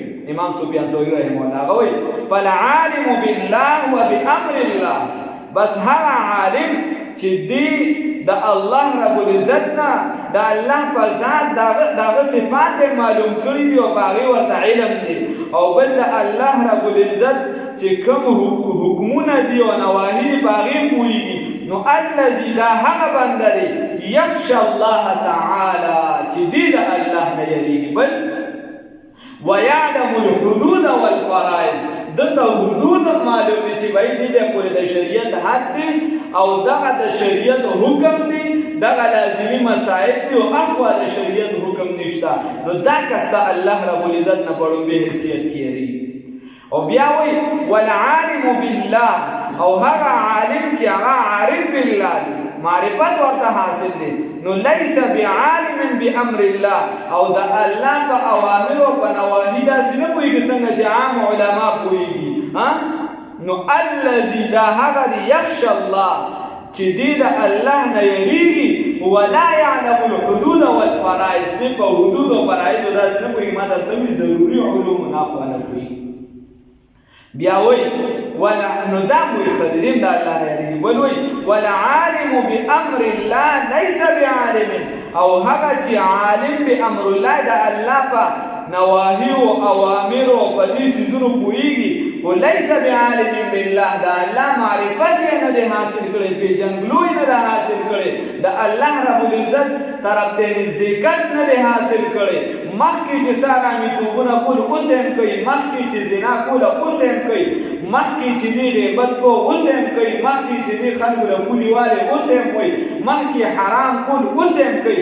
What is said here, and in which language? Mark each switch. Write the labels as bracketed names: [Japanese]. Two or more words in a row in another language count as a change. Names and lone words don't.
[Pashto] امام سفیان ثوری رحمه الله غوي [Arabic] فالعالم بالله وبامر الله، [Pashto] بس هغه عالم چې دی د الله رب العزت نه د الله په ذات دغه صفات معلوم کړي دي او هغه ورته علم دي، او بل د الله رب العزت چې کوم حکمونه دي او نواهی په هغه پوهیږي، نو الذي دا هغه بنده دی [Arabic] یخشى الله تعالی [Pashto] چې دی د الله نه یریږي، بل [Arabic] ويعلم الحدود والفرائض، [Pashto] دته حدود معلوم دي چې وایي دې پورې د شریعت حد دي او دغه د شریعت حکم دي، دغه لازمي مسائل دي او اقوا د شریعت حکم نشته، نو دا کسته الله رب العزت نه پړو به حیثیت کیږي. او بیا وی [Arabic] والعالم بالله، [Pashto] او هغه عالم چې هغه [Arabic] عارف بالله [Pashto] دی، معرفت ورته حاصل دی، نو [Arabic] لیس بعالم بامر الله، [Pashto] او د الله په اوامر او په نواهی داسې نه پوهېږي څنګه چې عام علما پوهېږي. نو الذي دا هغه دی [Arabic] یخشى الله [Pashto] چې دی د الله نه یریږي، [Arabic] ولا يعلم الحدود والفرائض، [Pashto] دې په حدود او فرایضو داسې نه پوهېږي، ما درته وایي ضروري علوم نه خو نه پوهېږي. بیا وی ولا نو دا وی خدیم د الله نه یریږي، بل وی [Arabic] والعالم بامر الله ليس بعالم، [Pashto] او هغه چې [Arabic] عالم بامر الله [Pashto] د الله په نواهی او اوامر او په دې سيزونو پوهیږي، خو [Arabic] ليس بعالم بالله، [Pashto] د الله معرفت یې نه دی حاصل کړی، پیژندګلو یې نه دی حاصل کړی، د الله رب العزت طرف ته نزدېکت نه دی حاصل کړی، مخکې چې ساره میتوبونه کول اوس هم کوي، مخکې چې زنا کوله اوس هم کوي، مخکې چې دی غیبت کو اوس هم کوي، مخکې چې دی خلکو له پولې والې اوس هم کوي، مخکې حرام کول اوس هم کوي.